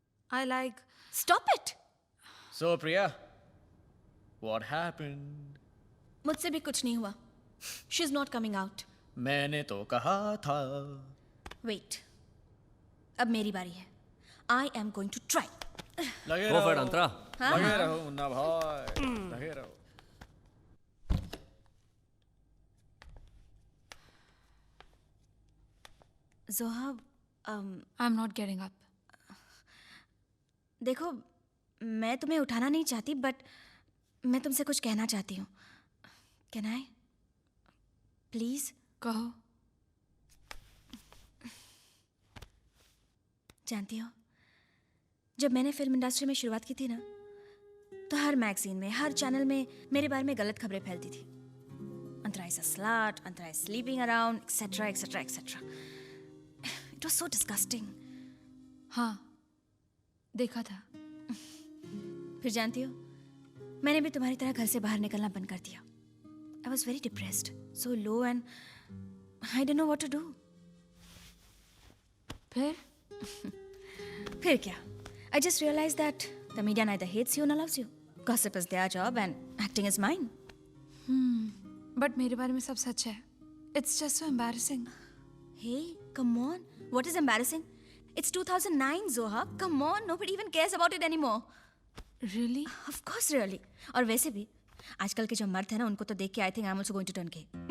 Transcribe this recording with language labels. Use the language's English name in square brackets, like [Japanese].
[English] I like... Stop it! So, Priya, what happened? [Hindi] मुझसे भी कुछ नहीं हुआ. [English] She's not coming out. [Hindi] मैंने तो कहा था. [English] Wait. [Hindi] अब मेरी बारी है. [English] I am going to try. [Hindi] लगे [English] Go for it, [Hindi] रहो [English] Antara. [Hindi] लगे रहो मुन्ना भाई लगे रहो जोहा [English] I'm not getting up. [Hindi] देखो मैं तुम्हें उठाना नहीं चाहती बट मैं तुमसे कुछ कहना चाहती हूँ. [English] Can I please? [Hindi] कहो. जानती हो जब मैंने फिल्म इंडस्ट्री में शुरुआत की थी ना तो हर मैगजीन में हर चैनल में मेरे बारे में गलत खबरें फैलती थी. [English] Antara is a slut, Antara is sleeping around etcetera etcetera etcetera. It was so disgusting. [Hindi] हाँ, देखा था. फिर जानती हो मैंने भी तुम्हारी तरह घर से बाहर निकलना बंद कर दिया. [English] I was very depressed, so low and I don't know what to do. [Hindi] फिर क्या? [English] I just realized that the media neither hates you nor loves you. Gossip is their job and acting is mine. [Hindi] But मेरे बारे में सब सच है. [English] It's just so embarrassing. Hey, come on. What is embarrassing? It's 2009, Zoha. Come on, nobody even cares about it anymore. Really? Of course, really. [Hindi] और वैसे भी आजकल के जो मर्द हैं ना उनको तो देख के [English] I think I'm also going to turn gay.